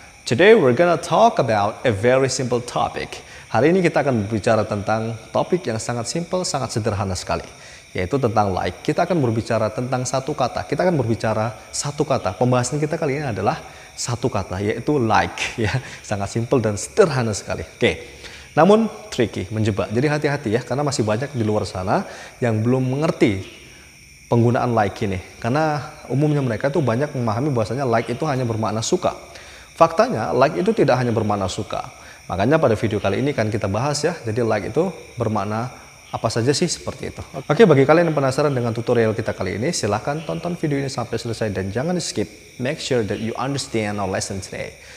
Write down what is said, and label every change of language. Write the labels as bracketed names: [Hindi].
[English] Today we're gonna talk about a very simple topic. [Indonesian] Hari ini kita akan berbicara tentang topik yang sangat simple, sangat sederhana sekali, yaitu tentang like. Kita akan berbicara tentang satu kata. Kita akan berbicara satu kata. Pembahasan kita kali ini adalah satu kata, yaitu like. Ya, sangat simple dan sederhana sekali. Oke. Namun tricky, menjebak. Jadi hati-hati ya, karena masih banyak di luar sana yang belum mengerti penggunaan like ini. Karena umumnya mereka tuh banyak memahami bahwasanya like itu hanya bermakna suka. Faktanya like itu tidak hanya bermakna suka. Makanya pada video kali ini kan kita bahas ya, jadi like itu bermakna apa saja sih seperti itu. Oke, bagi kalian yang penasaran dengan tutorial kita kali ini, silahkan tonton video ini sampai selesai dan jangan di skip. [English] Make sure that you understand our lesson today.